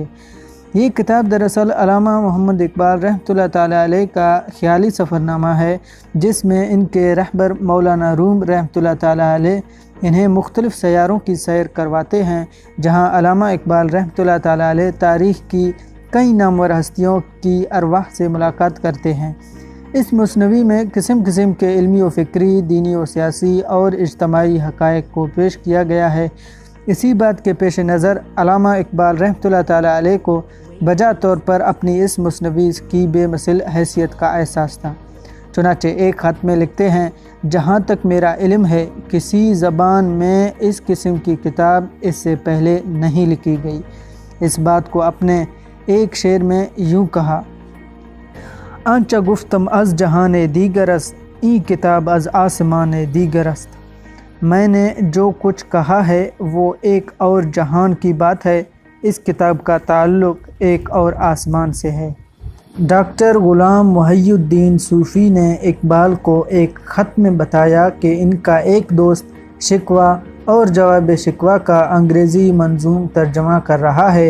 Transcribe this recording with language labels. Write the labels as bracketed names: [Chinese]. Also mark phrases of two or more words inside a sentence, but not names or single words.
[Urdu] یہ کتاب دراصل علامہ محمد اقبال [Arabic] رحمۃ اللہ تعالیٰ علیہ [Urdu] کا خیالی سفر نامہ ہے، جس میں ان کے رہبر مولانا روم [Arabic] رحمۃ اللہ تعالیٰ علیہ [Urdu] انہیں مختلف سیاروں کی سیر کرواتے ہیں، جہاں علامہ اقبال [Arabic] رحمۃ اللہ تعالیٰ علیہ [Urdu] تاریخ کی کئی نامور ہستیوں کی ارواح سے ملاقات کرتے ہیں۔ اس مثنوی میں قسم قسم کے علمی و فکری، دینی و سیاسی اور اجتماعی حقائق کو پیش کیا گیا ہے۔ اسی بات کے پیش نظر علامہ اقبال [Arabic] رحمۃ اللہ تعالیٰ علیہ [Urdu] کو بجا طور پر اپنی اس مثنوی کی بے مثل حیثیت کا احساس تھا۔ چنانچہ ایک خط میں لکھتے ہیں، جہاں تک میرا علم ہے کسی زبان میں اس قسم کی کتاب اس سے پہلے نہیں لکھی گئی۔ اس بات کو اپنے ایک شعر میں یوں کہا، [Persian] آنچہ گفتم از جہان دیگر است، این کتاب از آسمان دیگر است۔ [Urdu] میں نے جو کچھ کہا ہے وہ ایک اور جہان کی بات ہے، اس کتاب کا تعلق ایک اور آسمان سے ہے۔ ڈاکٹر غلام محی الدین صوفی نے اقبال کو ایک خط میں بتایا کہ ان کا ایک دوست شکوہ اور جواب شکوہ کا انگریزی منظوم ترجمہ کر رہا ہے۔